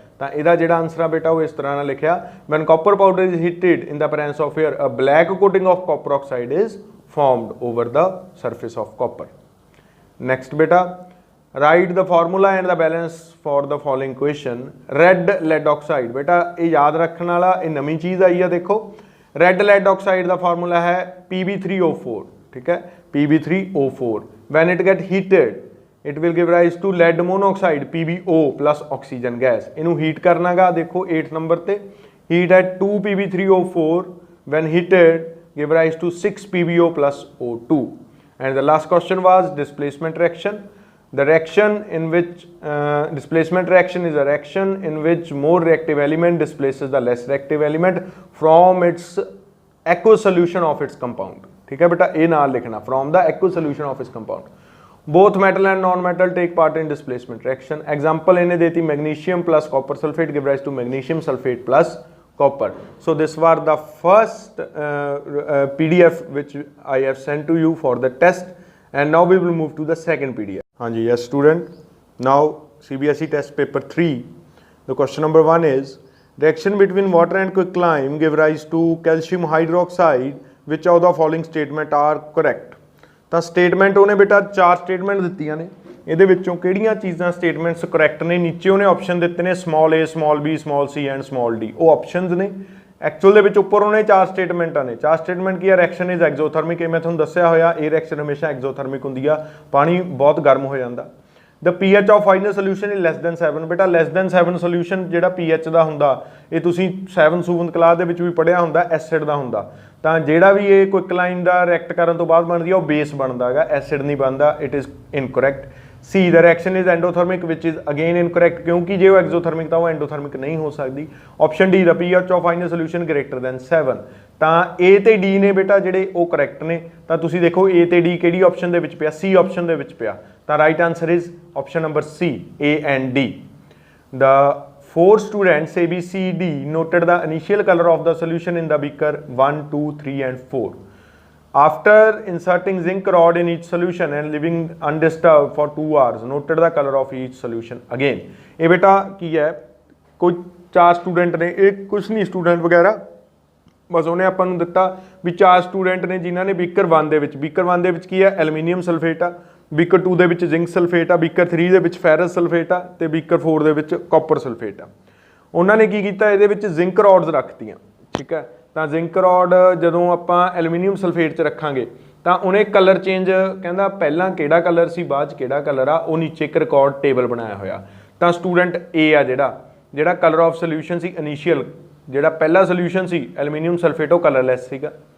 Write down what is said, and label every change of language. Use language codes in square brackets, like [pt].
[pa] तो इहदा जिहड़ा आंसर आ बेटा वो इस तरह ना लिखिया, [en] when copper powder is heated in the presence of air a black coating of copper oxide is formed over the surface of copper। Next बेटा, write the formula and the balance for the following question. [hi] Red lead oxide, बेटा ये याद रखने वाला ये नवी चीज़ आई है। देखो red lead oxide का फॉर्मूला है Pb3O4, ठीक है, Pb3O4। [en] When it get heated it will give rise to lead monoxide PbO plus oxygen gas. इनू heat करना गा, देखो 8 number पे heat at 2 Pb3O4 when heated give rise to 6 PbO plus O2। And the last question was displacement reaction. The reaction in which displacement reaction is a reaction in which more reactive element displaces the less reactive element from its aqueous solution of its compound, [hi] ठीक है बेटा, ये नाल लिखना [en] from the aqueous solution of its compound। Both metal and non-metal take part in displacement reaction। Example इन्हें देती magnesium plus copper sulfate give rise to magnesium sulfate plus copper। So this was the first PDF which I have sent to you for the test, and now we will move to the second PDF। हाँ जी, yes student, now CBSE test paper 3, the question number 1 is reaction between water and quicklime give rise to calcium hydroxide, which of the following statement are correct। [pa] ਤਾਂ statement ਉਹਨੇ ਬੇਟਾ 4 statement ਦਿੱਤੀਆਂ ਨੇ, ਇਹਦੇ ਵਿੱਚੋਂ ਕਿਹੜੀਆਂ ਚੀਜ਼ਾਂ ਸਟੇਟਮੈਂਟਸ ਕਰੈਕਟ ਨੇ, ਨੀਚੇ ਉਹਨੇ ਆਪਸ਼ਨ ਦਿੱਤੇ ਨੇ small a small b small c and small d, ਉਹ ਆਪਸ਼ਨਸ ਨੇ। ਐਕਚੁਅਲ ਦੇ ਵਿੱਚ ਉੱਪਰ ਉਹਨੇ 4 ਸਟੇਟਮੈਂਟਾਂ ਨੇ। 4 ਸਟੇਟਮੈਂਟ ਕੀ ਆ, ਰਿਐਕਸ਼ਨ ਇਜ਼ ਐਗਜ਼ੋਥਰਮਿਕ, ਇਹ ਮੈਂ ਤੁਹਾਨੂੰ ਦੱਸਿਆ ਹੋਇਆ, ਇਹ ਰਿਐਕਸ਼ਨ ਹਮੇਸ਼ਾ ਐਗਜ਼ੋਥਰਮਿਕ ਹੁੰਦੀ ਆ, ਪਾਣੀ ਬਹੁਤ ਗਰਮ ਹੋ ਜਾਂਦਾ। ਦ pH of final solution is less than 7, ਬੇਟਾ ਲੈਸ ਦੈਨ 7 ਸੋਲੂਸ਼ਨ ਜਿਹੜਾ pH ਦਾ ਹੁੰਦਾ ਇਹ ਤੁਸੀਂ 7 ਕਲਾਸ ਦੇ ਵਿੱਚ ਵੀ ਪੜ੍ਹਿਆ ਹੁੰਦਾ, ਐਸਿਡ ਦਾ ਹੁੰਦਾ। ਤਾਂ ਜਿਹੜਾ ਵੀ ਇਹ ਕੁਇਕਲਾਈਨ ਦਾ ਰਿਐਕਟ ਕਰਨ ਤੋਂ ਬਾਅਦ ਬਣਦੀ ਆ ਉਹ ਬੇਸ ਬਣਦਾ ਹੈਗਾ, ਐਸਿਡ ਨਹੀਂ ਬਣਦਾ, it is incorrect. [hi] C [en] the reaction is endothermic which is again incorrect, [hi] क्योंकि जो एक्सोथर्मिक था वो एंडोथर्मिक नहीं हो सकती। [en] Option D the pH of final solution greater than 7। [pa] ਤਾਂ A ਤੇ D ਨੇ ਬੇਟਾ ਜਿਹੜੇ ਉਹ ਕਰੈਕਟ ਨੇ। ਤਾਂ ਤੁਸੀਂ ਦੇਖੋ A ਤੇ D ਕਿਹੜੀ ਆਪਸ਼ਨ ਦੇ ਵਿੱਚ ਪਿਆ, C ਆਪਸ਼ਨ ਦੇ ਵਿੱਚ ਪਿਆ। [en] ਤਾਂ right answer is option number C, A and D। The 4 students A, B, C, D noted the initial color of the solution in the beaker 1, 2, 3 and 4. After inserting zinc rod in each solution and leaving undisturbed for 2 hours, noted the color of each solution again। [pa] ये बेटा की है, कोई 4 student ने, एक कुछ नहीं student वगैरह, बस उन्हें अपन नूं दिता भी 4 स्टूडेंट ने जिन्होंने बीकर 1 ਦੇ ਵਿੱਚ, बीकर 1 ਦੇ ਵਿੱਚ ਕੀ ਹੈ ਐਲੂਮੀਨੀਅਮ ਸਲਫੇਟ ਆ, बीकर 2 ਦੇ ਵਿੱਚ ਜ਼ਿੰਕ ਸਲਫੇਟ ਆ, बीकर 3 ਦੇ ਵਿੱਚ ਫੈਰਸ ਸਲਫੇਟ ਆ ਤੇ बीकर 4 ਦੇ ਵਿੱਚ ਕਾਪਰ ਸਲਫੇਟ ਆ। ਉਹਨਾਂ ਨੇ ਕੀ ਕੀਤਾ, ਇਹਦੇ ਵਿੱਚ ਜ਼ਿੰਕ ਰੋਡਸ ਰੱਖਤੀਆਂ, ਠੀਕ ਹੈ। ਤਾਂ ਜ਼ਿੰਕ ਰੋਡ ਜਦੋਂ ਆਪਾਂ ਐਲੂਮੀਨੀਅਮ ਸਲਫੇਟ 'ਚ ਰੱਖਾਂਗੇ ਤਾਂ ਉਹਨੇ ਕਲਰ ਚੇਂਜ, ਕਹਿੰਦਾ ਪਹਿਲਾਂ ਕਿਹੜਾ ਕਲਰ ਸੀ ਬਾਅਦ 'ਚ ਕਿਹੜਾ ਕਲਰ ਆ, ਉਹ ਨੀਚੇ ਇੱਕ ਰਿਕਾਰਡ ਟੇਬਲ ਬਣਾਇਆ ਹੋਇਆ। ਤਾਂ ਸਟੂਡੈਂਟ A ਆ ਜਿਹੜਾ colour of solution ਸੀ initial, ਜਿਹੜਾ ਪਹਿਲਾ ਸੋਲਿਊਸ਼ਨ ਸੀ ਐਲੂਮੀਨੀਅਮ ਸਲਫੇਟ ਉਹ ਕਲਰਲੈਸ ਸੀਗਾ।